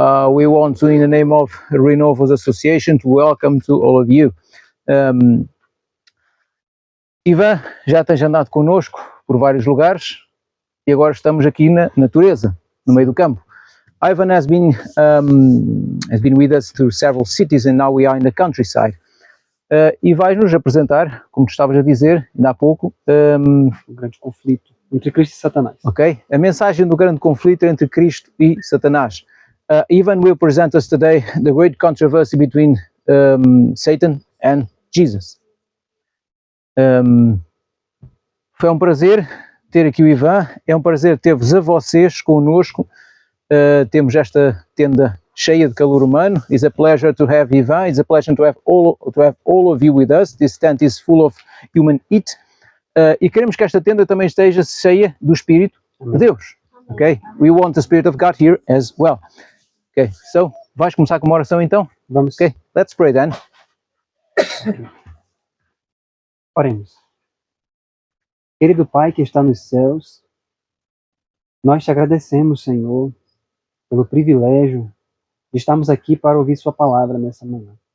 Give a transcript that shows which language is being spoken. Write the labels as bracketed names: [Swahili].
[English] We want to, in the name of Renovos Association, to welcome to all of you. [Portuguese] Ivan já tens andado connosco por vários lugares e agora estamos aqui na natureza, no meio do campo. [English] Ivan has been with us through several cities and now we are in the countryside. [Portuguese] E vais-nos apresentar, como tu estavas a dizer ainda há pouco, o grande conflito entre Cristo e Satanás. Ok? A mensagem do grande conflito entre Cristo e Satanás. [English] Ivan will present us today the great controversy between Satan and Jesus. [Portuguese] Foi um prazer ter aqui o Ivan, é um prazer ter-vos a vocês connosco. Temos esta tenda cheia de calor humano. [English] It's a pleasure to have Ivan. It's a pleasure to have all of you with us. This tent is full of human heat. [Portuguese] E queremos que esta tenda também esteja cheia do Espírito de Deus. Okay? [English] We want the Spirit of God here as well. Okay, so [Portuguese] vais começar com uma oração então? Vamos. [English] Okay, let's pray then. [Portuguese] Oremos. Querido Pai que está nos céus, nós te agradecemos, Senhor, pelo privilégio de estarmos aqui para ouvir sua palavra nessa manhã.